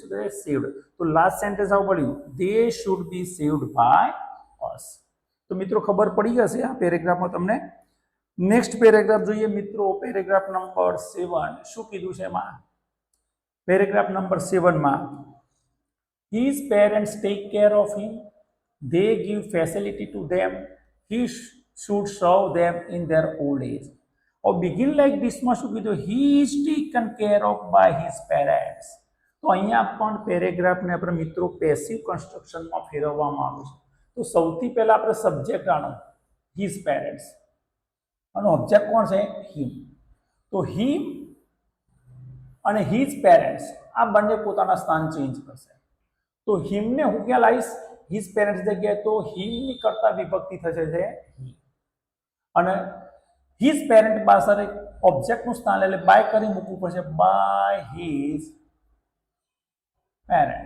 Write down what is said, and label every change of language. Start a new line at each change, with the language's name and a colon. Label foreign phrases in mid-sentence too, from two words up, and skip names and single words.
Gujarati: શું થાય? સેવ્ડ. તો લાસ્ટ સેન્ટેન્સ આવું પડ્યું,
English: they should be saved by us.
Gujarati: તો મિત્રો ખબર પડી જશે આ પેરેગ્રાફમાં તમને.
English: next paragraph
Gujarati: જોઈએ મિત્રો,
English: paragraph number 7.
Gujarati: શું કીધું છે એમાં?
English: paragraph number 7માં his parents take care of him, they give facility to them, he should serve them in their old age. Or begin like this
Gujarati: માં શું કીધું?
English: he is taken care of by his parents.
Gujarati: તો અહીંયા પણ પેરેગ્રાફને આપણે મિત્રો
English: passive constructionમાં
Gujarati: ફેરવવામાં આવ્યું છે. તો સૌથી પહેલા આપણે સબ્જેક્ટ આનો
English: his parents
Gujarati: અને ઓબ્જેક્ટ કોણ છે? હિમ. તો હિમ અને
English: his parents
Gujarati: આ બંને પોતાના સ્થાન ચેન્જ કરશે. તો હિમને હું ક્યાં લાવીશ?
English: his parents
Gujarati: જગ્યાએ. તો હિમની કરતા વિભક્તિ થશે છે હી. અને
English: his parent
Gujarati: પાસે ઓબ્જેક્ટનું સ્થાન એટલે બાય કરી મૂકવું પડશે,
English: by his parents.